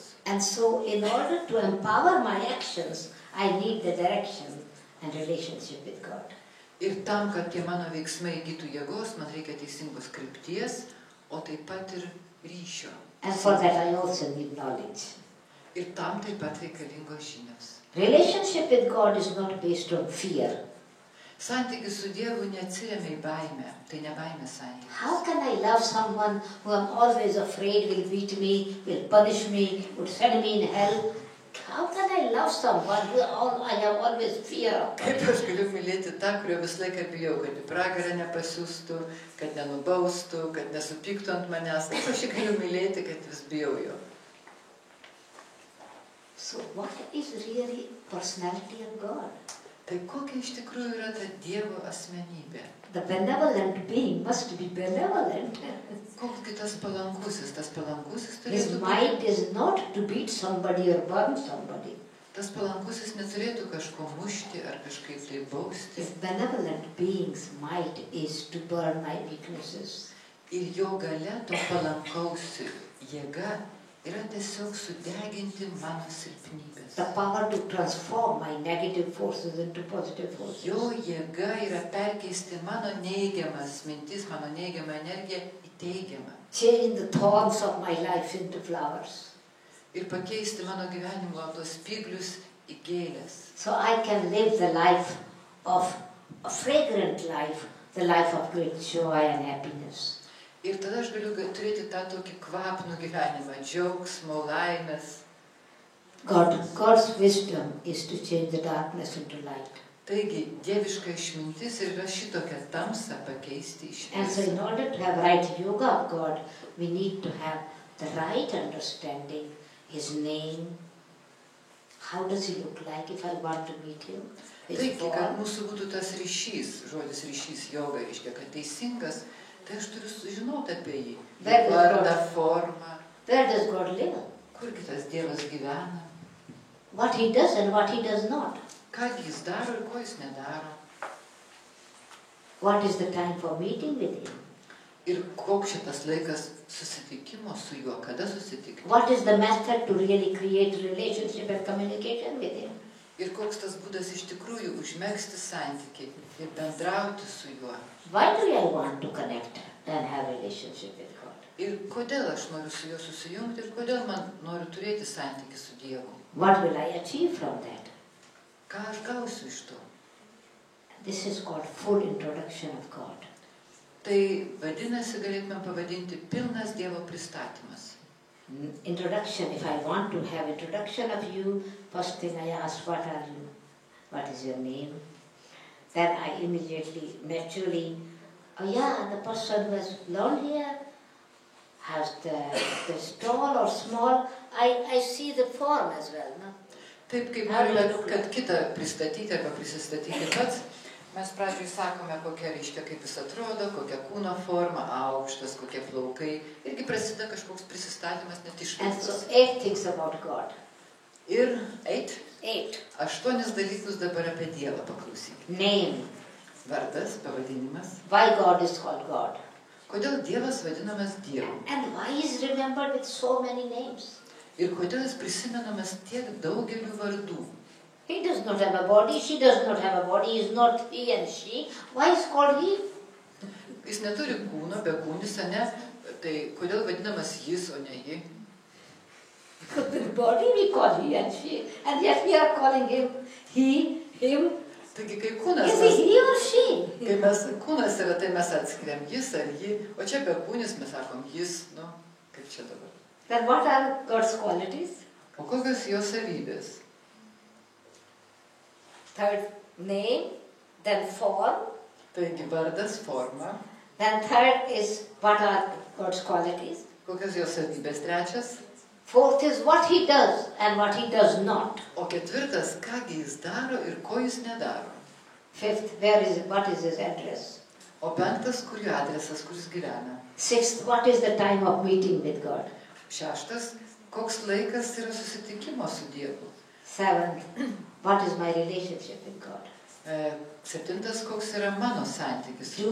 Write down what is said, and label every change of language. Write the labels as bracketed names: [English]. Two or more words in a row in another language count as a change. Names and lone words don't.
[English] And so in order to empower my actions, I need the direction and relationship with God. [Lithuanian] Ir tam, kad tie mano veiksmai įgytų jėgos, man reikia teisingos krypties, o taip pat ir ryšio. [English] And for that I also need knowledge. [Lithuanian] Ir tam taip pat reikalingos žinios. [English] Relationship with God is not based on fear. [Lithuanian] Santykis su Dievu neatsiremia į baimę, tai ne baimės santykis. [English] How can I love someone who I'm always afraid will beat me, will punish me, would send me in hell? How can I love someone who I have always fear of? [Lithuanian] Kaip aš galiu mylėti tą, kurio visą laiką bijau, kad į pragarą nepasiųstų, kad nenubaustų, kad nesupyktų ant manęs. Kaip aš jį galiu mylėti, kad vis bijau jo? [English] So what is really personality of God? [Lithuanian] Tai kokia iš tikrųjų yra ta Dievo asmenybė? [English] The benevolent being must be benevolent. [Lithuanian] Koks kitas palankusis? Tas palankusis [English] His [Lithuanian] turėtų [English] mind is not to beat somebody or burn somebody. [Lithuanian] Tas palankusis neturėtų kažko mušti ar kažkaip tai bausti. [English] His benevolent being's might is to burn my weaknesses. [Lithuanian] Ir jo galia, to palankaus jėga yra tiesiog sudeginti mano silpnybės. [English] The power to transform my negative forces into positive forces. [Lithuanian] Jo jėga yra perkeisti mano neigiamas mintis, mano neigiamą energiją į teigiamą. [English] Change the thorns of my life into flowers. [Lithuanian] Ir pakeisti mano gyvenimo tos spyglius į gėlės. [English] So I can live the life of a fragrant life, the life of great joy and happiness. [Lithuanian] Ir tada aš galiu turėti tą tokį kvapnų gyvenimą, džiaugsmo, laimės. [English] God's wisdom is to change the darkness into light. [Lithuanian] Taigi, dieviška išmintis yra šitokią tamsą pakeisti į [English] And so [Lithuanian] šviesą. [English] in order to have right yoga of God, we need to have the right understanding, His name. How does He look like if I want to meet Him? His [Lithuanian] Taigi, kad [English] form. [Lithuanian] mūsų būtų tas ryšys, žodis ryšys joga, reiškia, kad teisingas, tai aš turiu sužinoti apie jį. [English] Where does [Lithuanian] Vardą, [English] God- [Lithuanian] formą, [English] Where does God live? [Lithuanian] kurgi tas Dievas gyvena, [English] What He does and what He does not. [Lithuanian] ką jis daro ir ko jis nedaro. [English] What is the time for meeting with Him? [Lithuanian] Ir koks šitas laikas susitikimo su juo, kada susitikti. [English] What is the method to really create relationship and communication with Him? [Lithuanian] Ir koks tas būdas iš tikrųjų užmegzti santykį ir bendrauti su juo. [English] Why do I want to connect and have relationship with God? [Lithuanian] Ir kodėl aš noriu su juo susijungti ir kodėl man noriu turėti santykį su Dievu. [English] What will I achieve from that? [Lithuanian] Ką aš gausiu iš to? [English] This is called full introduction of God. [Lithuanian] Tai vadinasi, galėtume pavadinti pilnas Dievo pristatymas. [English] Introduction, if I want to have introduction of you, first thing I ask, what are you? What is your name? Then I immediately, naturally, oh yeah, the person who has long hair, has the tall or small, I see the form as well, no? [Lithuanian] Taip kaip norime, kad kitą pristatyti arba prisistatyti pats, mes pradžioj sakome, kokia reiškia, kaip jis atrodo, kokia kūno forma, aukštas, kokie plaukai. Irgi prasideda kažkoks prisistatymas, net [English] And so [Lithuanian] išvaizdos. [English] 8 things about God. [Lithuanian] Ir 8 dalykus dabar apie Dievą paklausykime. [English] Name. [Lithuanian] Vardas, pavadinimas. [English] Why God is called God. [Lithuanian] Kodėl Dievas vadinamas Dievu? [English] And why is remembered with so many names. [Lithuanian] Ir kodėl jis prisimenamas tiek daugeliu vardų? [English] He does not have a body, she does not have a body, he is not he and she. Why is called he? [Lithuanian] Jis neturi kūno, be kūnis, ne? Tai kodėl vadinamas jis, o ne ji? [English] The body we call he and she, and yet we are calling him he, him. [Lithuanian] Taigi, kai kūnas, [English] Is it he or she? [Lithuanian] kai mes kūnas yra, tai mes atskiriam jis ar ji, o čia be kūnis mes sakom jis, nu, kaip čia dabar. [English] Then what are God's qualities? [Lithuanian] O kokios jo savybės? [English] Third, name, then form. [Lithuanian] Taigi, vardas, forma. [English] Then third is what are God's qualities. [Lithuanian] Kokios jo savybės? Trečias. [English] Fourth is what he does and what he does not. [Lithuanian] O ketvirtas, kągi jis daro ir ko jis nedaro. [English] Fifth, what is his address? [Lithuanian] O penktas, kur jo adresas, kur jis gyvena. [English] Sixth, what is the time of meeting with God? [Lithuanian] Šeštas, koks laikas yra susitikimo su Dievu. [English] Seventh, what is my relationship with God? [Lithuanian] Septintas, koks yra mano santykis su